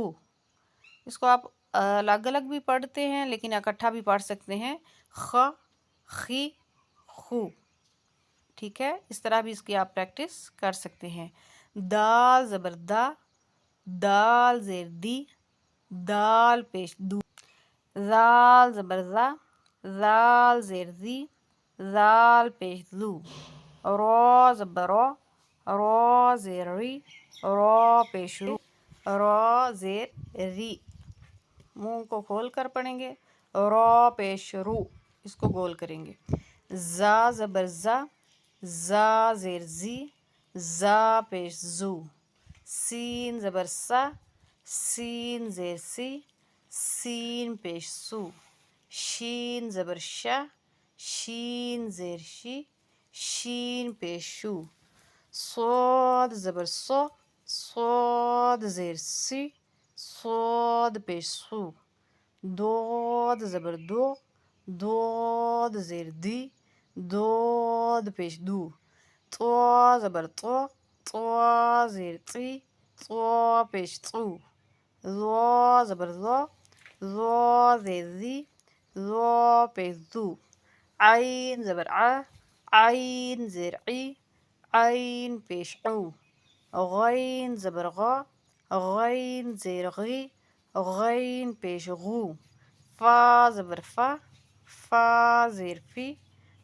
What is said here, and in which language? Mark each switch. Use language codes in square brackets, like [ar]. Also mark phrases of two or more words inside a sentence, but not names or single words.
[ur] اس کو آپ الگ الگ بھی پڑھتے ہیں لیکن اکٹھا بھی پڑھ سکتے ہیں، خ، خی، خو، ٹھیک ہے؟ اس طرح بھی اس کی آپ پریکٹس کر سکتے ہیں۔ دال زبر دا، دال زیر دی، دال پیش دو، زال زبر زا، زال زیر زی، زال پیش زو، را زبر را، را زیر ری، را پیش رو، را زیر ری، منہ کو کھول کر پڑھیں گے، را پیش رو، اس کو گول کریں گے۔ زا زبر زا، زا زیر زی، زا پیش زو، سین زبر سا، سین زیر سی، سین پیش سو، شین زبر شا، شین زیر شی، شین پیش شو، صاد زبر صا، صاد زیر سی، صاد پیش سو، داد زبر دو، داد زیر دی، داد پیش دو، طا زبر طا، طا زیر طی، طا پیش طو، ظا زبر ظا، ظا زیر زی، ظا پیش زو، عین زبر ع، عین زیر عی، عین پیش عو، غین زبر غا، غین زیر غی، غین پیش غو، فا زبر فا، فا زیر فی،